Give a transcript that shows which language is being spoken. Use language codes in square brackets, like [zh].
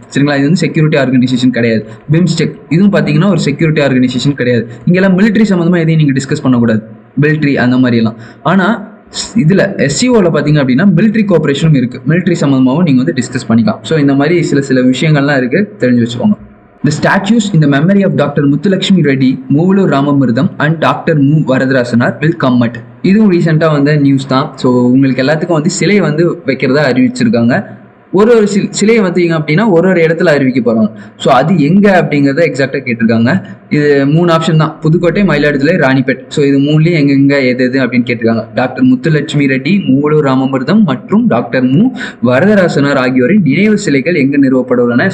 [ta] சரிங்களா, இது வந்து செக்யூரிட்டி ஆர்கனைசேஷன் கிடையாது. பிம்ஸ்டெக் இதுவும் பார்த்தீங்கன்னா ஒரு செக்யூரிட்டி ஆர்கனைசேஷன் கிடையாது. இங்கெல்லாம் மிலிட்ரி சம்மந்தமாக எதையும் நீங்கள் டிஸ்கஸ் பண்ணக்கூடாது, மிலிட்ரி அந்த மாதிரியெல்லாம். ஆனால் இதில் எஸ்சிஓவில் பார்த்தீங்க அப்படின்னா மிலிட்ரி கோஆபரேஷனும் இருக்குது, மிலிட்ரி சம்மந்தமாகவும் நீங்கள் வந்து டிஸ்கஸ் பண்ணிக்கலாம். ஸோ இந்த மாதிரி சில விஷயங்கள்லாம் இருக்குது, தெரிஞ்சு வச்சுக்கோங்க. [en] The statues in the memory of Dr. Muthulakshmi Reddy, Moovulu Ramamurdam and Dr. Mu Varadarasanar will come at. [ta] இதுவும் ரீசெண்டாக வந்த நியூஸ் தான். ஸோ உங்களுக்கு எல்லாத்துக்கும் வந்து சிலை வந்து வைக்கிறதா அறிவிச்சிருக்காங்க. ஒரு சிலையை வந்தீங்க அப்படின்னா ஒரு இடத்துல அறிவிக்க போகிறாங்க. ஸோ அது எங்கே அப்படிங்கிறத எக்ஸாக்டாக கேட்டிருக்காங்க. இது 3 ஆப்ஷன் தான், புதுக்கோட்டை, மயிலாடுதுறை, ராணிப்பேட். ஸோ இது 3லேயும் எங்கெங்கே எது அப்படின்னு கேட்டிருக்காங்க. டாக்டர் முத்துலட்சுமி ரெட்டி, மூவலூர் ராமமிர்தம் மற்றும் டாக்டர் மு வரதராசனார் ஆகியோரின் நினைவு சிலைகள் எங்கே நிறுவப்பட உள்ளன.